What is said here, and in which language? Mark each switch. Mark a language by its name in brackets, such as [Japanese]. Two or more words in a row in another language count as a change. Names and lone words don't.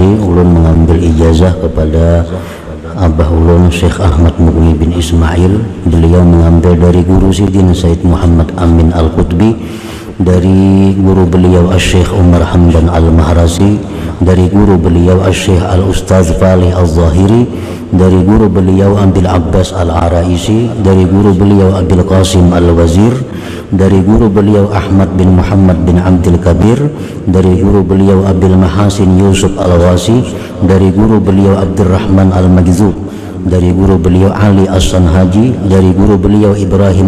[Banjar] Ulun mengambil ijazah kepada Abah Ulun Syekh Ahmad Mughni bin Ismail. [Indonesian] Beliau mengambil dari guru Sidin Said Muhammad Amin Al-Qutbi, dari guru beliau Syekh Umar Hamdan Al-Mahrasi, dari guru beliau Syekh Al-Ustaz Falih Al-Zahiri, dari guru beliau Abil Abbas Al-Araisi, dari guru beliau Abil Qasim Al-Wazir, dari guru beliau Ahmad bin Muhammad bin Abdul Kabir, dari guru beliau Abil Mahasin Yusuf Al-Wasi, dari guru beliau Abdurrahman Al-Majzub, dari guru beliau Ali As-Sanhaji, dari guru beliau Ibrahim